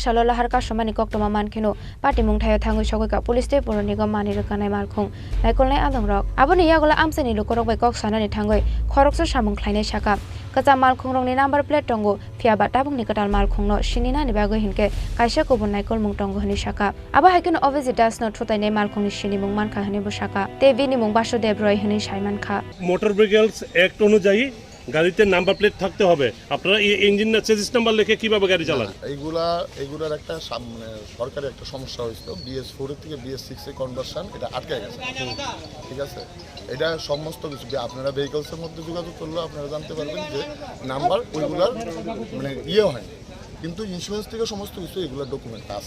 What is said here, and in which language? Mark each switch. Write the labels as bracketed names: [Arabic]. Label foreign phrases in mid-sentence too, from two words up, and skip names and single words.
[Kok Borok] salo lahar kasomani koktoma mankhino party mungthayo thangoi sogoika police Tripura Nigam mani rokanai Malkhung naikolnai alongrok aboni yagola amsani lokorok bai kok sanani thangoi Khoroksa samung khlainai saka kacha Malkhung rongni number plate tongo phiaba tabungni katal Malkhung no Chini ni bagoi hinke kaisa kubun naikol mung tongo hini saka aba haikeno Biswajit Das no Thutairwphaimabai Malkhung ni Chini mung mankha hini busaka te bini mung Basudev Roy hini Saiman kha [Bangla] মোটর ভেহিকলস অ্যাক্ট অনুযায়ী গাড়িতে [English] number plate [Bangla] থাকতে হবে, আপনারা এই ইঞ্জিন না [English] chassis number [Bangla] লিখে কিভাবে গাড়ি চালান? এইগুলার একটা মানে সরকারি একটা সমস্যা হয়েছিল, BS4 থেকে BS6 এ কনভার্সন, এটা আটকে গেছে। ঠিক আছে, এটা সমস্ত কিছু আপনারা ভেহিকলসের মধ্যে যোগাযোগ করলেও আপনারা জানতে পারবেন যে নাম্বার ওইগুলার মানে হয়নি, কিন্তু ইন্স্যুরেন্স থেকে সমস্ত কিছু এগুলোর ডকুমেন্ট আছে।